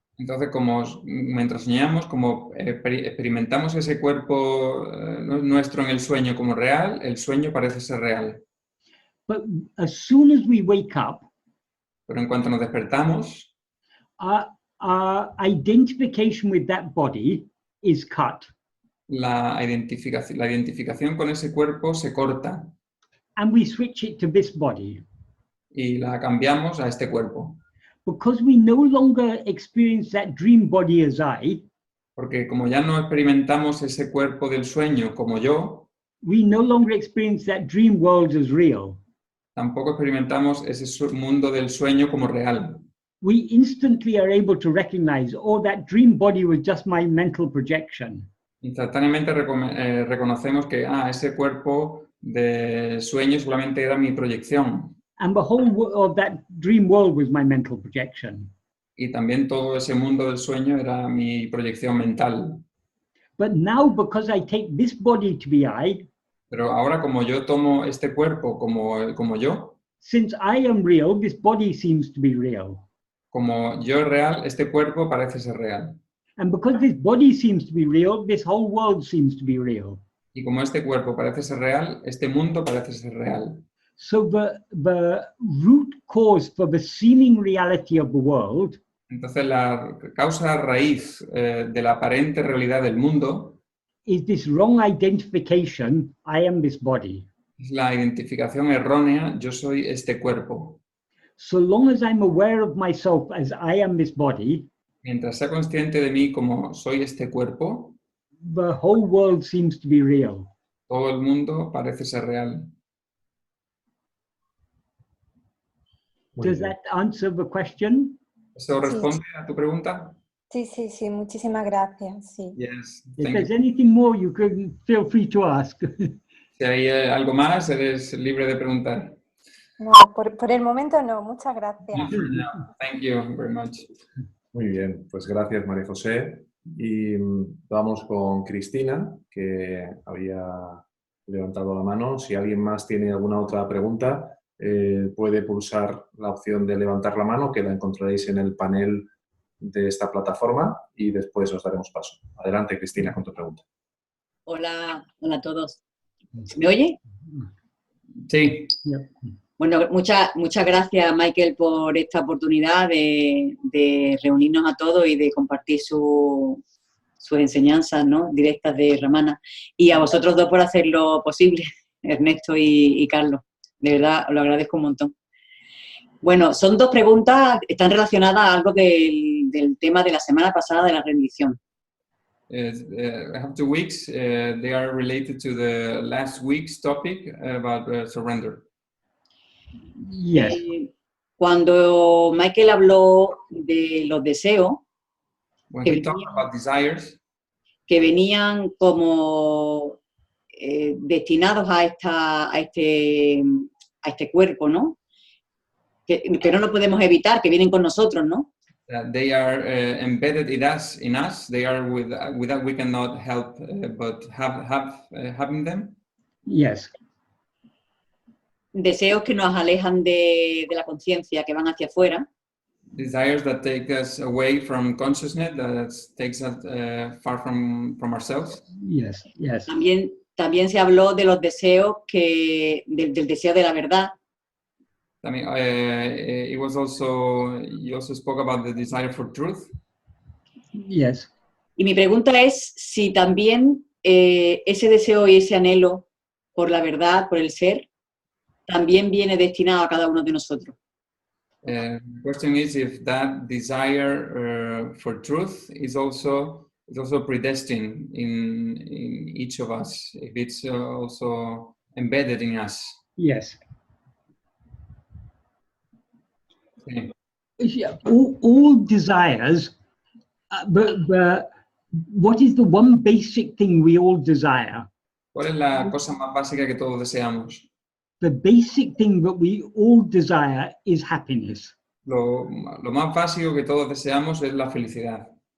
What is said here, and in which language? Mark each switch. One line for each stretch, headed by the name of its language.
Spanish: Entonces, como mientras soñamos, como experimentamos ese cuerpo nuestro en el sueño como real, el sueño parece ser real.
English: But as soon as we wake up,
Spanish: Pero en cuanto nos despertamos,
English: our identification with that body is cut.
Spanish: la identificación con ese cuerpo se corta
English: And we switch it to this body.
Spanish: y la cambiamos a este cuerpo.
English: Because we no longer experience that dream body as I,
Spanish: Porque como ya no experimentamos ese cuerpo del sueño como yo,
English: we no longer experience that dream world as real.
Spanish: tampoco experimentamos ese mundo del sueño como real.
English: We instantly are able to recognize, oh, that dream body was just my mental projection.
Spanish: Instantáneamente reconocemos que ese cuerpo de sueño solamente era mi proyección.
English: And the whole of that dream world was my mental projection.
Spanish: Y también todo ese mundo del sueño era mi proyección mental.
English: But now, because I take this body to be I,
Spanish: Pero ahora como yo tomo este cuerpo como yo,
English: since I am real, this body seems to be real.
Spanish: como yo es real, este cuerpo parece ser real.
English: And because this body seems to be real, this whole world seems to be real.
Spanish: Y como este cuerpo parece ser real, este mundo parece ser real.
English: So the root cause for the seeming reality of the world
Spanish: Entonces la causa raíz de la aparente realidad del mundo
English: is this wrong identification, I am this body.
Spanish: es la identificación errónea, yo soy este cuerpo.
English: So long as I'm aware of myself as I am this body,
Spanish: Mientras sea consciente de mí como soy este cuerpo,
English: the whole world seems to be real.
Spanish: todo el mundo parece ser real. Muy
English: Does
Spanish: bien.
English: that answer the question?
Spanish: ¿Eso responde a tu pregunta? Sí, sí, sí, muchísimas gracias. Sí.
English: Yes. If Thank there's you. anything more, you can feel free to ask.
Spanish: Si hay algo más, eres libre de preguntar. No, por el momento no, muchas gracias.
English: No, thank you very much.
Spanish: Muy bien, pues gracias María José. Y vamos con Cristina, que había levantado la mano. Si alguien más tiene alguna otra pregunta, puede pulsar la opción de levantar la mano, que la encontraréis en el panel de esta plataforma y después os daremos paso. Adelante, Cristina, con tu pregunta. Hola, hola a todos. ¿Se me oye? Sí. Yep. Bueno, muchas gracias, Michael, por esta oportunidad de reunirnos a todos y de compartir sus enseñanzas, ¿no?, directas de Ramana. Y a vosotros dos por hacer lo posible, Ernesto y Carlos. De verdad, os lo agradezco un montón. Bueno, son dos preguntas, están relacionadas a algo del tema de la semana pasada de la rendición.
English: I have 2 weeks. They are related to the last week's topic about surrender. Yes.
Spanish: Cuando Michael habló de los deseos,
English: When he talked about desires,
Spanish: que venían como destinados a este cuerpo, ¿no? que no lo podemos evitar, que vienen con nosotros, ¿no?
English: They are embedded in us. They are without we cannot help but having them. Yes.
Spanish: Deseos que nos alejan de la conciencia, que van hacia afuera.
English: Desires that take us away from consciousness, that takes us far from ourselves. Yes. Yes.
Spanish: También se habló de los deseos del deseo de la verdad.
English: I mean, you also spoke about the desire for truth. Yes.
Spanish: Y mi pregunta es si también ese deseo y ese anhelo por la verdad, por el ser, también viene destinado a cada uno de nosotros.
English: The question is if that desire for truth is also predestined in each of us, if it's also embedded in us. Yes.
Spanish: Sí.
English: Yeah, all desires, but what is the one basic thing we all desire?
Spanish: ¿Cuál es la cosa más básica que todos deseamos?
English: The basic thing that we all desire is happiness.
Spanish: Lo más básico que todos deseamos es la felicidad.